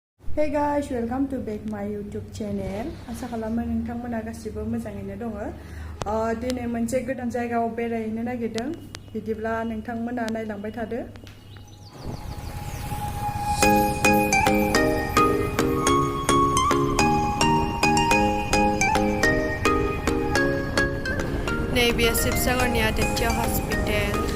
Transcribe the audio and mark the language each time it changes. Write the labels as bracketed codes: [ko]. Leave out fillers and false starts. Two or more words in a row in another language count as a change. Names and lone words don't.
[en] Hey guys, welcome to back my YouTube channel. [brx] आसा खालामो नोंथांमोना गासिबो मोजाङैनो दङ। दिनै मोनसे गोदान जायगायाव बेरायहैनो नागिरदों। बिदिब्ला नोंथांमोना नायलांबाय थादो। नैबे शिवसागरनि आदित्य हस्पिटेल।